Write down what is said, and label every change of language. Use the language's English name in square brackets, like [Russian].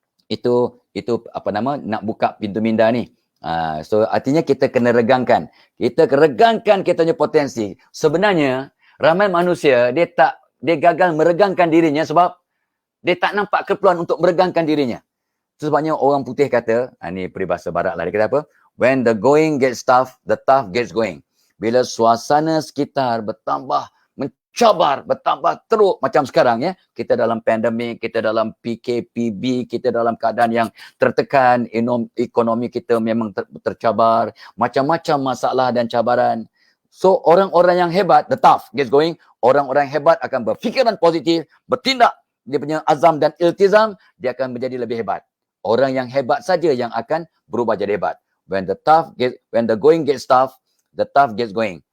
[Malay] Itu apa nama, nak buka pintu minda ni. So artinya kita kena regangkan. Kita regangkan kita punya potensi. Sebenarnya ramai manusia dia gagal meregangkan dirinya sebab dia tak nampak keperluan untuk meregangkan dirinya. Sebabnya orang putih kata, ni peribahasa barat lah, dia kata apa? [English] When the going gets tough, the tough gets going. [Malay] Bila suasana sekitar bertambah mencabar, bertambah teruk macam sekarang ya. Kita dalam pandemik, kita dalam PKPB, kita dalam keadaan yang tertekan, ekonomi kita memang tercabar, macam-macam masalah dan cabaran. So orang-orang yang hebat, [English] the tough gets going, [Malay] orang-orang hebat akan berfikiran positif, bertindak, dia punya azam dan iltizam, dia akan menjadi lebih hebat. Orang yang hebat saja yang akan berubah jadi hebat. [English] When the going gets tough, the tough gets going.